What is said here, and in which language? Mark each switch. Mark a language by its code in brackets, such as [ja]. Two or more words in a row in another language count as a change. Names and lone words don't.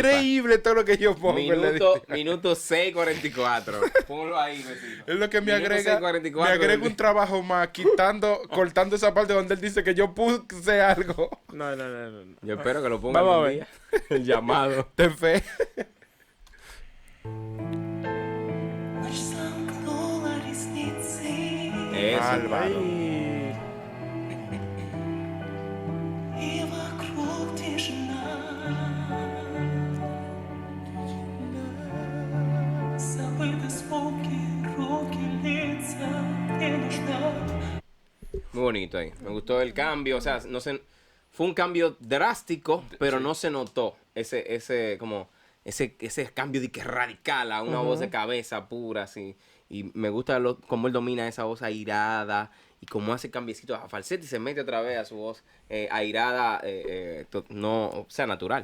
[es] increíble todo lo que yo pongo en la edición. Minuto 6:44. Ponlo ahí, vecino. Es lo que me Minuto agrega. 6:44 Me agrega del- un trabajo más, cortando esa parte donde él dice que yo puse algo. No. Yo espero que lo ponga Vamos a algún ver. día. El llamado. Ten fe. [ru] Ночь сомкнула ресницы, [es] Eso. Álvaro. Ay, [ru] и вокруг тишина. Забыты звуки, руки, лица, не нужна. [es] Muy bonito ahí. Me gustó el cambio. O sea, no se, fue un cambio drástico, pero no se notó ese cambio de que radical a una voz de cabeza pura, así. Y me gusta cómo él domina esa voz airada y cómo hace cambiecito a falsete y se mete otra vez a su voz airada, o sea, natural.